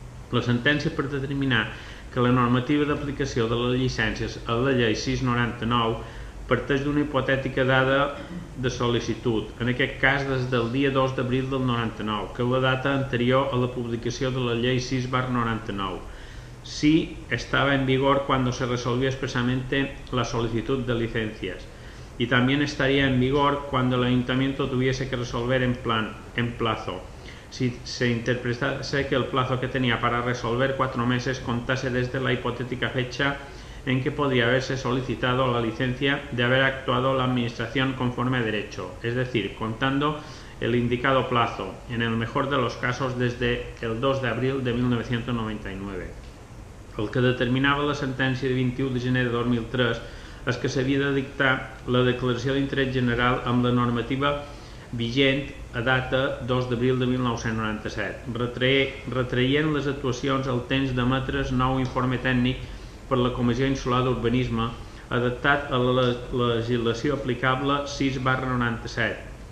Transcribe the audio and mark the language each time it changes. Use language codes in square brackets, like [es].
[ca] La sentència per determinar que la normativa d'aplicació de les llicències a la llei 699 parteix d'una hipotètica data de sol·licitud, en aquest cas des del dia 2 d'abril del 99, que és la data anterior a la publicació de la llei 6/99. [es] Sí estaba en vigor cuando se resolvió expresamente la solicitud de licencias y también estaría en vigor cuando el ayuntamiento tuviese que resolver en plazo. Si se interpretase que el plazo que tenía para resolver 4 meses contase desde la hipotética fecha en que podría haberse solicitado la licencia de haber actuado la administración conforme a derecho, es decir, contando el indicado plazo, en el mejor de los casos desde el 2 de abril de 1999. [ca] El que determinava la sentència de 21 de gener de 2003 és que s'havia de dictar la declaració d'interès general amb la normativa vigent a data 2 d'abril de 1997, retraient les actuacions al temps d'emetre's nou informe tècnic per la Comissió Insular d'Urbanisme adaptat a la legislació aplicable 6/97.